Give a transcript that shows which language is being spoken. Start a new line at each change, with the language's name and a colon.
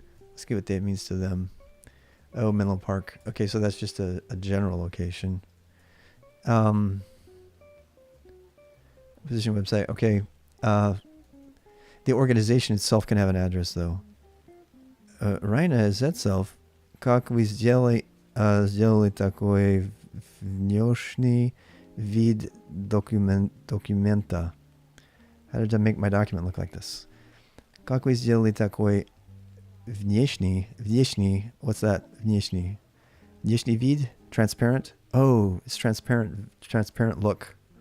English: Let's see what that means to them. Oh, Menlo Park. Okay, so that's just a general location. Position website. Okay. The organization itself can have an address, though. Raina is itself.
Russian: Как вы сделали такой внешний вид документа?
English: How did I make my document look like this?
Russian: Как вы сделали такой внешний,
English: what's that?
Russian: Внешний вид?
English: Transparent? Oh, it's transparent look.